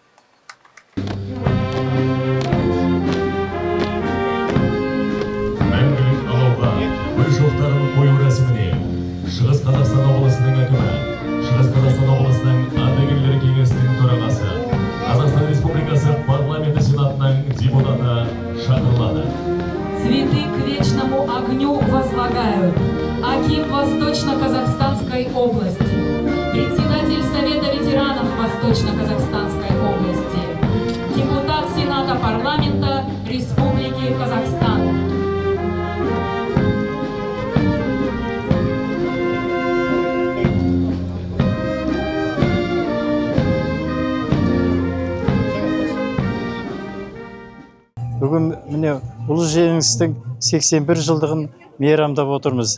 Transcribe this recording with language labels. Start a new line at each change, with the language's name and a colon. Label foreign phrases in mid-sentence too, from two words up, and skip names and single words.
Kazakh: Мәңгілік алауға гүл шоқтарын қою рәсіміне Шығыс Қазақстан облысының әкімі, Шығыс Қазақстан облысының ардагерлер кеңесінің төрағасы, Қазақстан Республикасы парламенті сенатының депутаты шақырылады.
Russian: Цветы к вечному огню возлагают аким Восточно-Казахстанской области, председатель Совета ветеранов Восточно-Казахстанской области, депутат Сената парламента Республики Казахстан.
Kazakh: Бүгін міне ұлы жеңістің 81 жылдығын мейрамдап отырмыз.